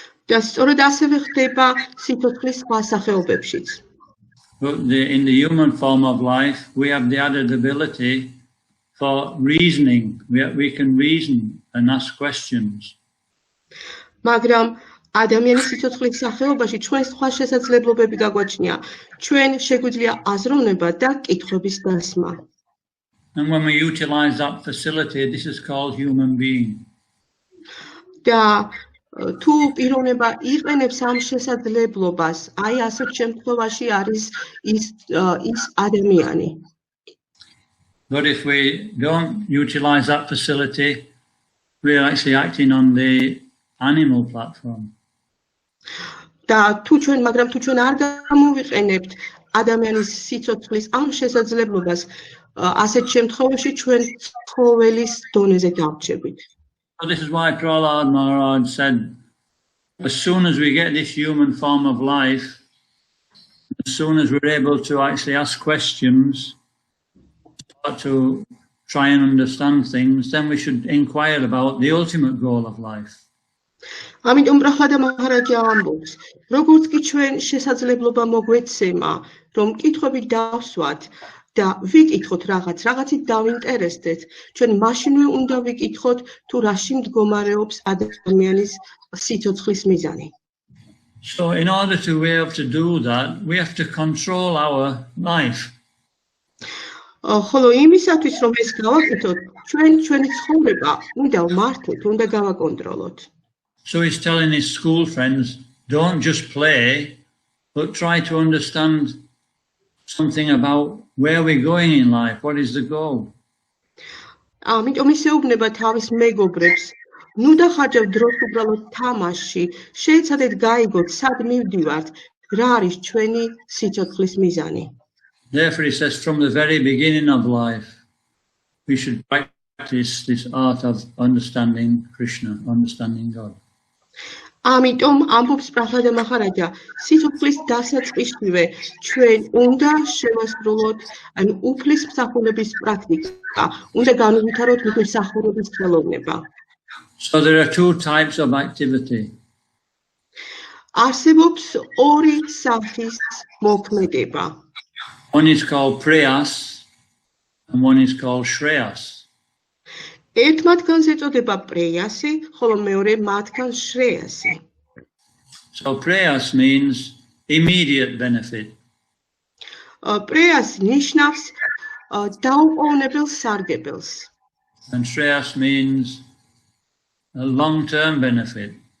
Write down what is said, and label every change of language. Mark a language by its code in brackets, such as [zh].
[ka] და სწორედ ასევე ხდება სიცოცხლის სხვა სახეობებშიც. [en] But in the human form of life, we have the added ability for reasoning. We can reason and ask questions. [ka] მაგრამ ადამიანის სიცოცხლის სახეობაში ჩვენ სხვა შესაძლებლობები გაგვაჩნია. ჩვენ შეგვიძლია აზროვნება და კითხვების დასმა. [en] And when we utilize that facility, this is called human being. [ka] და თუ პიროვნება იყენებს ამ შესაძლებლობას, აი ასეთ შემთხვევაში არის ის ადამიანი. [en] But if we don't utilize that facility, we're actually acting on the animal platform. [ka] და მაგრამ თუ ჩვენ არ გამოვიყენებთ ადამიანის სიცოცხლის ამ შესაძლებლობას, ასეთ შემთხვევაში ჩვენ ცხოველის დონეზე დავრჩებით. [en] So this is why Prahlad Maharaj said, as soon as we get this human form of life, as soon as we're able to actually ask questions, start to try and understand things, then we should inquire about the ultimate goal of life. [ka] ამიტომ პრაბჰლადა მაჰარაჯა ამბობს, როგორც კი ჩვენ შესაძლებლობა მოგვეცემა, რომ კითხვები დავსვათ და ვიკითხოთ რაღაცით დავინტერესდეთ, ჩვენ მაშინვე უნდა ვიკითხოთ თუ რაში მდგომარეობს ადამიანის სიცოცხლის მიზანი. [en] So in order to be able to do that, we have to control our life. [ka] ხოლო იმისათვის რომ ეს გავაკეთოთ, ჩვენი ცხოვრება უნდა ვმართოთ, უნდა გავაკონტროლოთ. [en] So he's telling his school friends, don't just play, but try to understand something about where we're going in life, what is the goal. [ka] ამიტომ ისეუბნება თავის მეგობრებს, ნუ დახარჯავთ დროს უბრალოდ თამაშში, შეეცადეთ გაიგოთ, სად მივდივართ, რა არის ჩვენი სიცოცხლის მიზანი. [en] Therefore he says from the very beginning of life, we should practice this art of understanding Krishna, understanding God. [ka] ამიტომ ამბობს პრაბჰლადა მაჰარაჯა, სიცოცხლის დასაწყისშივე ჩვენ უნდა შევასრულოთ უფლის მსახურების პრაქტიკა, უნდა განუვითაროთ ღვთისმსახურების ხელოვნება. [en] So there are two types of activity. [ka] არსებობს ორი სახის მოქმედება. [en] One is called prayas and one is called shreyas. [ka] ერთ მათგანს ეწოდება პრეიასი, ხოლო მეორე მათგანს შრეიასი. [en] So prayas means immediate benefit. [ka] პრეიასი ნიშნავს დაუყოვნებელ სარგებელს. [en] And Shreyas means a long-term benefit.